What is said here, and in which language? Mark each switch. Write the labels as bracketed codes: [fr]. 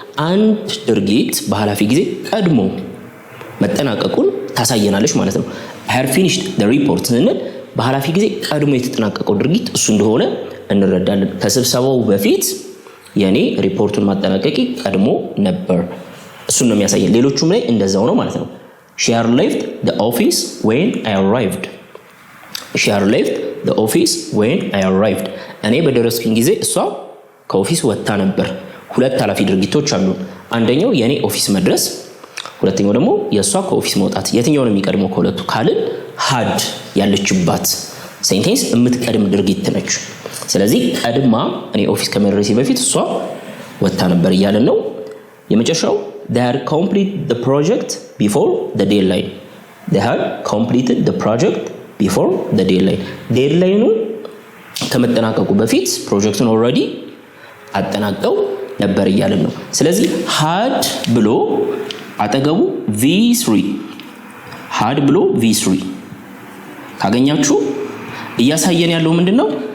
[am] አንድ ድርጊት በኃላፊ ጊዜ ቀድሞ መጠናቀቁን ታሳየናለች ማለት ነው። [en] I have finished the report [am] ስንል በኃላፊ ጊዜ ቀድሞ የተጠናቀቀው ድርጊት እሱ እንደሆነ እንረዳለን። ከስብሰባው በፊት የኔ ሪፖርቱን ማጠናቀቂ ቀድሞ ነበር፣ እሱን ነው የሚያሳየን። ሌሎቹም ላይ እንደዛው ነው ማለት ነው። [en] She had left the office when I arrived. She had left the office when I arrived. [am] እኔ በደረስኩኝ ጊዜ እሷ ከኦፊስ ወጥታ ነበር። ሁለት ኃላፊ ድርጊቶች አሉ። አንደኛው የኔ ኦፊስ መድረስ፣ ሁለተኛው ደግሞ የእሷ ከኦፊስ መውጣት። የትኛው ነው የሚቀድመው ከሁለቱ ካልን had ያለችባት ሴንቴንስ የምትቀድም ድርጊት ነች። ስለዚህ ቀድማ እኔ ኦፊስ ከመድረሴ በፊት እሷ ወጥታ ነበር እያለን ነው። የመጨረሻው [en] they had completed the project before the deadline. They had completed the project before the deadline. [am] ዴድላይኑ ከመጠናቀቁ በፊት ፕሮጀክቱን ኦልሬዲ አጠናቀው ነበር እያለን ነው። ስለዚህ had ብሎ አጠገቡ V3 had ብሎ V3 ካገኛችሁ እያሳየን ያለው ምንድነው?